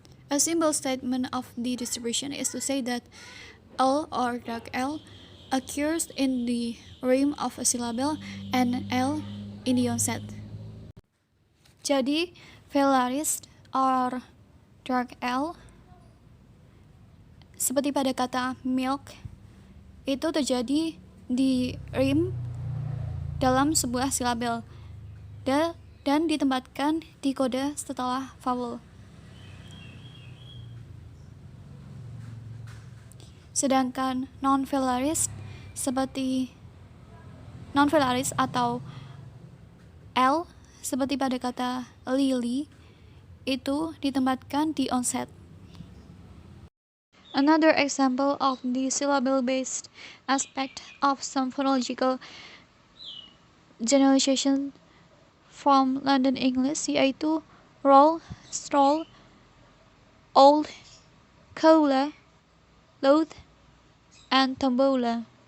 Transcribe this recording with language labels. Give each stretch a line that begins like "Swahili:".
English: A simple statement of the distribution is to say that L or dark L occurs in the rim of a syllable and L in the onset.
Indonesian: Jadi,
English: velaris or dark L
Indonesian: seperti pada kata milk itu terjadi di rim dalam sebuah silabel dan ditempatkan di kode setelah vowel. Sedangkan non-velaris seperti non-velaris atau L seperti pada kata lily itu ditempatkan di onset.
English: Another example of the syllable-based aspect of some phonological generalization from London English yaitu roll, stroll, old, cola, loath, and tombola.